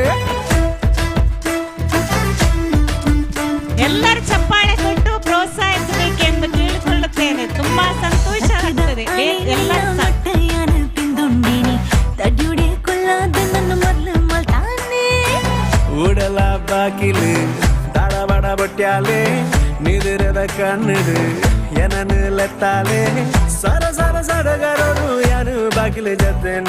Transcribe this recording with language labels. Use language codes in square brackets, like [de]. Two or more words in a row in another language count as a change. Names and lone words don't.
[kn] ಎಲ್ಲರೂ ಚಪ್ಪಾಳೆ ಕೊಟ್ಟು ಪ್ರೋತ್ಸಾಹಿಸಬೇಕೆಂದು ಕೇಳಿಕೊಳ್ಳುತ್ತೇನೆ. ತುಂಬಾ ಸಂತೋಷ ಆಗ್ತದೆ. [tcy] ಊಡಲ ಬಾಕಿಲು ತಾಡ ಬಡ ಬೊಟ್ಯಾಲೆ ನಿದಿರದ ಕನ್ನಡು ಏನನು ಲೆತ್ತಾಲೆ ಸರ ಸರ ಸಡಗರೋನು ಯಾನು ಬಾಗಿಲು ಜೊತೆನೆ.